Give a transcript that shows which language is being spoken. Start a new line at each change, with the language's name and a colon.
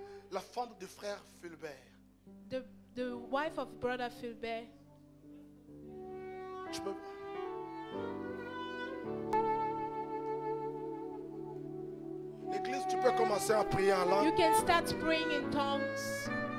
French: La femme du frère Fulbert.
English: The wife of Brother Philbert,
French: Tu peux... L'église, tu peux commencer à prier en langue.
English: you can start praying in tongues.